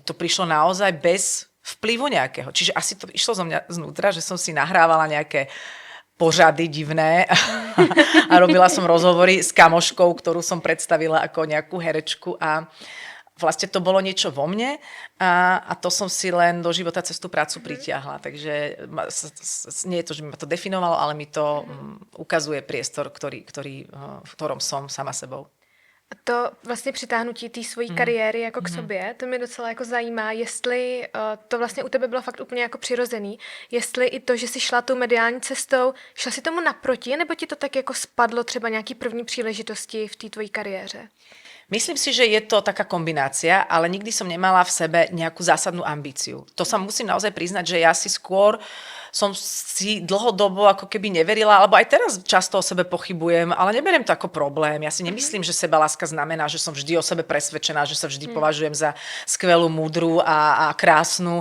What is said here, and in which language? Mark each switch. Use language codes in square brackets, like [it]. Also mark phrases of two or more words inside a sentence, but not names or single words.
[sk] To prišlo naozaj bez vplyvu nejakého. Čiže asi to išlo zo mňa znútra, že som si nahrávala nejaké pořady divné a robila som rozhovory s kamoškou, ktorú som predstavila ako nejakú herečku a vlastne to bolo niečo vo mne a to som si len do života cez tú prácu pritiahla. Takže nie je to, že by ma to definovalo, ale mi to ukazuje priestor, v ktorom som sama sebou. [cs] To vlastně přitáhnutí té svojí kariéry jako k sobě, to mě docela jako zajímá, jestli to vlastně u tebe bylo fakt úplně jako přirozený, jestli i to, že jsi šla tou mediální cestou, šla si tomu naproti, nebo ti to tak jako spadlo třeba nějaký první příležitosti v té tvojí kariéře? [sk] Myslím si, že je to taká kombinácia, ale nikdy som nemala v sebe nejakú zásadnú ambíciu. To sa musím naozaj priznať, že ja si skôr som si dlhodobo ako keby neverila, alebo aj teraz často o sebe pochybujem, ale neberiem to ako problém. Ja si nemyslím, že sebaláska znamená, že som vždy o sebe presvedčená, že sa vždy považujem za skvelú, múdru a krásnu.